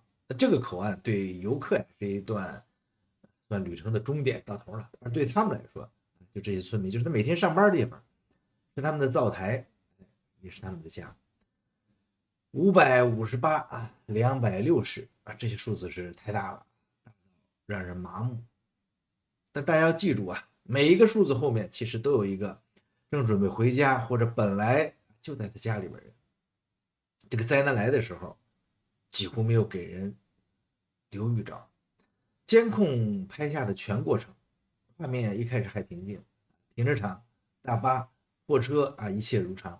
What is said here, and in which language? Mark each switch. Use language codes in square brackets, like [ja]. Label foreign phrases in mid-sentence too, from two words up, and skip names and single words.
[zh] 那這個口岸對遊客呀是一段算旅程的終點，到頭了。而對他們來說，就這些村民就是他每天上班的地方，是他們的灶台，也是他們的家。558啊，260啊，這些數字是太大了，讓人麻木。但大家要記住啊，每一個數字後面其實都有一個正準備回家或者本來就在他家裡邊人。這個災難來的時候，幾乎沒有給人留預兆。監控拍下的全過程，畫面一開始還平靜，停車場、大巴、貨車啊，一切如常。